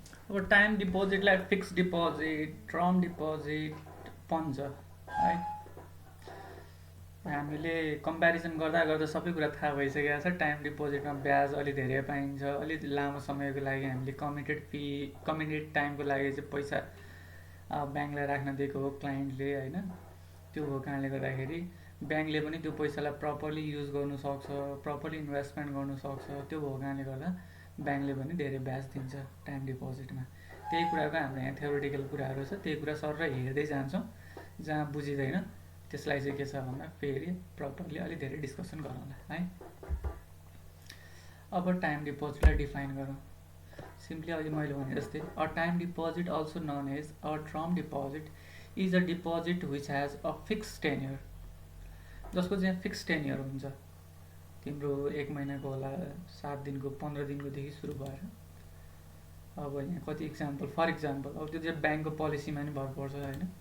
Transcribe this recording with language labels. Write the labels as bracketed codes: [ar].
[ne] अब time डिपोजिटलाई fix deposit, term deposit भन्छ है। हामीले कम्पेरिजन गर्दा गर्दा सबै कुरा थाहा भइसकेको छ। टाइम डिपोजिटमा ब्याज अलि धेरै पाइन्छ, अलिक लामो समयको लागि हामीले कमिटेड टाइमको लागि चाहिँ पैसा ब्याङ्कलाई राख्न दिएको हो क्लाइन्टले होइन। त्यो भएको कारणले गर्दाखेरि ब्याङ्कले पनि त्यो पैसालाई प्रपरली युज गर्नु सक्छ, प्रपरली इन्भेस्टमेन्ट गर्नु सक्छ। त्यो भएको कारणले गर्दा ब्याङ्कले पनि धेरै ब्याज दिन्छ टाइम डिपोजिटमा। त्यही कुराको हाम्रो यहाँ थ्योरिटिकल कुराहरू छ, त्यही कुरा सर हेर्दै जान्छौँ। जहाँ बुझिँदैन त्यसलाई चाहिँ के छ भन्दा फेरि प्रपरली अलिक धेरै डिस्कसन गरौँला है। अब टाइम डिपोजिटलाई डिफाइन गरौँ। [en] simply [ne] अघि मैले भने जस्तै [en] a time deposit also known as a term deposit is a deposit which has a fix tenure, [ne] जसको चाहिँ फिक्स टेन्यर हुन्छ। तिम्रो 1 महिनाको होला, 7 दिनको, 15 दिनकोदेखि सुरु भएर अब यहाँ कति इक्जाम्पल, फर इक्जाम्पल अब त्यो चाहिँ ब्याङ्कको पोलिसीमा नि भर पर्छ होइन।